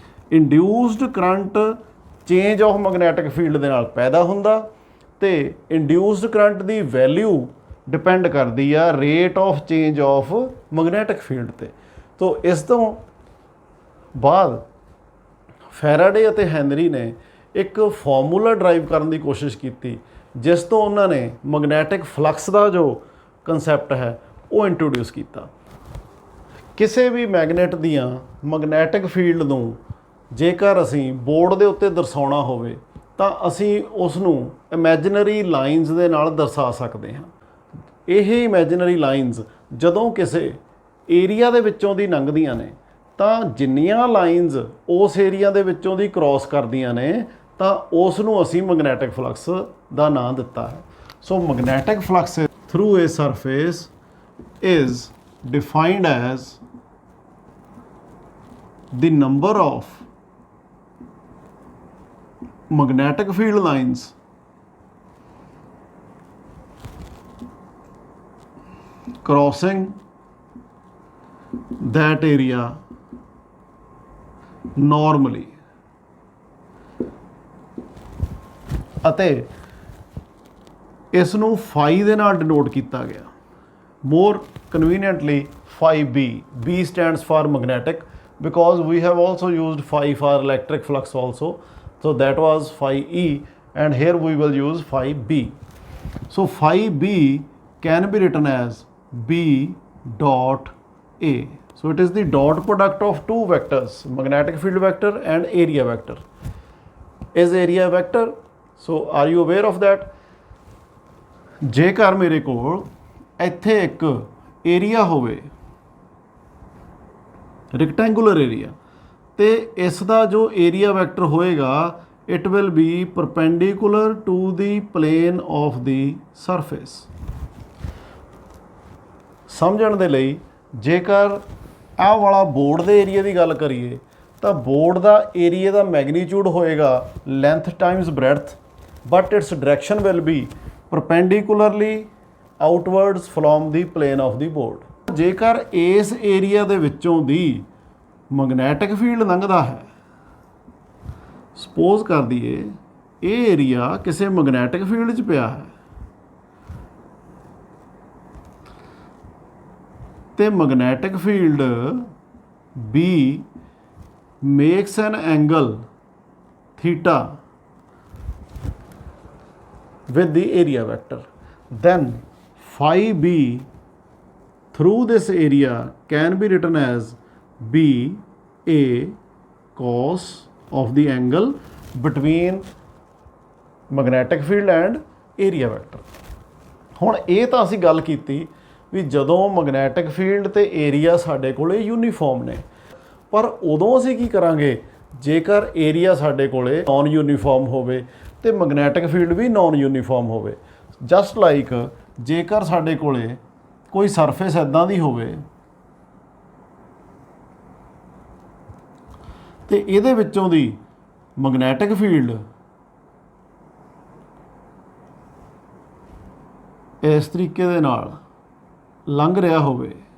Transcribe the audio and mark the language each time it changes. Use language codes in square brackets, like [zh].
[en] induced current change of magnetic field [pa] ਦੇ ਨਾਲ ਪੈਦਾ ਹੁੰਦਾ ਤੇ [en] induced current ਦੀ value [pa] ਡਿਪੈਂਡ ਕਰਦੀ ਆ [en] rate of change of magnetic field ਤੇ। [pa] ਤੋ ਇਸ ਤੋਂ ਬਾਅਦ ਫੈਰਾਡੇ ਅਤੇ ਹੈਨਰੀ ਨੇ ਇੱਕ ਫਾਰਮੂਲਾ ਡਰਾਈਵ ਕਰਨ ਦੀ ਕੋਸ਼ਿਸ਼ ਕੀਤੀ ਜਿਸ ਤੋਂ ਉਹਨਾਂ ਨੇ ਮੈਗਨੈਟਿਕ ਫਲਕਸ ਦਾ ਜੋ ਕਨਸੈਪਟ ਹੈ ਉਹ ਇੰਟਰੋਡਿਊਸ ਕੀਤਾ। ਕਿਸੇ ਵੀ ਮੈਗਨੇਟ ਦੀਆਂ ਮੈਗਨੈਟਿਕ ਫੀਲਡ ਨੂੰ ਜੇਕਰ ਅਸੀਂ ਬੋਰਡ ਦੇ ਉੱਤੇ ਦਰਸਾਉਣਾ ਹੋਵੇ ਤਾਂ ਅਸੀਂ ਉਸ ਨੂੰ ਇਮੈਜਨਰੀ ਲਾਈਨਸ ਦੇ ਨਾਲ ਦਰਸਾ ਸਕਦੇ ਹਾਂ। ਇਹ ਇਮੈਜਨਰੀ ਲਾਈਨਸ ਜਦੋਂ ਕਿਸੇ ਏਰੀਆ ਦੇ ਵਿੱਚੋਂ ਦੀ ਲੰਘਦੀਆਂ ਨੇ ਤਾਂ ਜਿੰਨੀਆਂ ਲਾਈਨਸ ਉਸ ਏਰੀਆ ਦੇ ਵਿੱਚੋਂ ਦੀ ਕ੍ਰੋਸ ਕਰਦੀਆਂ ਨੇ ਤਾਂ ਉਸ ਨੂੰ ਅਸੀਂ ਮੈਗਨੈਟਿਕ ਫਲਕਸ ਦਾ ਨਾਮ ਦਿੱਤਾ ਹੈ। [en] so magnetic flux through a surface is defined as the number of magnetic field lines crossing that area normally, [pa] ਅਤੇ ਇਸ ਨੂੰ ਫਾਈ ਦੇ ਨਾਲ ਡਿਨੋਟ ਕੀਤਾ ਗਿਆ [en] more conveniently phi b. B stands for magnetic because we have also used phi for electric flux also, so that was phi E, and here we will use phi B. So phi B can be written as B dot A. So it is the dot product of two vectors, magnetic field vector and area vector. Is area vector? So are you aware of that? [pa] ਜੇਕਰ ਮੇਰੇ ਕੋਲ ਇੱਥੇ ਇੱਕ area ਹੋਵੇ rectangular area, ਤੇ ਇਸ ਦਾ ਜੋ area vector ਹੋਏਗਾ [en] It will be perpendicular to the plane of the surface. [pa] ਸਮਝਣ ਦੇ ਲਈ ਜੇਕਰ ਆਹ ਵਾਲਾ ਬੋਰਡ ਦੇ ਏਰੀਆ ਦੀ ਗੱਲ ਕਰੀਏ ਤਾਂ ਬੋਰਡ ਦਾ ਏਰੀਆ ਦਾ ਮੈਗਨੀਚਿਊਡ ਹੋਏਗਾ length Times breadth, [en] But its direction will be perpendicularly outwards from the plane of the board। [pa] ਜੇਕਰ ਇਸ ਏਰੀਆ ਦੇ ਵਿੱਚੋਂ ਦੀ ਮੈਗਨੈਟਿਕ ਫੀਲਡ ਲੰਘਦਾ ਹੈ, ਸਪੋਜ਼ ਕਰ ਦਈਏ ਇਹ ਏਰੀਆ ਕਿਸੇ ਮੈਗਨੈਟਿਕ ਫੀਲਡ 'ਚ ਪਿਆ ਹੈ ਤੇ magnetic field [en] B makes an angle theta with the area vector, then phi B through this area can be written as B A cos of the angle between magnetic field and area vector। [pa] ਹੁਣ ਇਹ ਤਾਂ ਅਸੀਂ ਗੱਲ ਕੀਤੀ ਵੀ ਜਦੋਂ magnetic field ਤੇ area ਸਾਡੇ ਕੋਲੇ ਯੂਨੀਫਾਰਮ ਨੇ, ਪਰ ਉਦੋਂ ਅਸੀਂ ਕੀ ਕਰਾਂਗੇ ਜੇਕਰ ਏਰੀਆ ਸਾਡੇ ਕੋਲੇ ਨੌਨ ਯੂਨੀਫਾਰਮ ਹੋਵੇ ਤੇ ਮੈਗਨੈਟਿਕ ਫੀਲਡ ਵੀ ਨੌਨ ਯੂਨੀਫਾਰਮ ਹੋਵੇ। ਜਸਟ ਲਾਈਕ ਜੇਕਰ ਸਾਡੇ ਕੋਲੇ ਕੋਈ ਸਰਫੇਸ ਇੱਦਾਂ ਦੀ ਹੋਵੇ ਤੇ ਇਹਦੇ ਵਿੱਚੋਂ ਦੀ ਮੈਗਨੈਟਿਕ ਫੀਲਡ ਇਸ ਤਰੀਕੇ ਦੇ ਨਾਲ ਲੰਘ ਰਿਹਾ ਹੋਵੇ